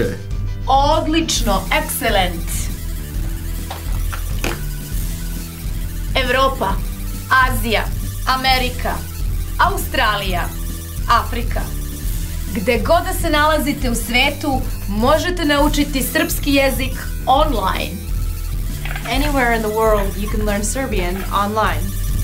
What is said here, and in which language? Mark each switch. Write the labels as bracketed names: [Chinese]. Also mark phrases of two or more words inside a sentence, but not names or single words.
[Serbian] Odlično, excellent. Evropa, Azija, Amerika, Australija, Afrika. Gde god da se nalazite u svetu, možete naučiti srpski jezik online. [English] Anywhere in the world, you can learn Serbian online.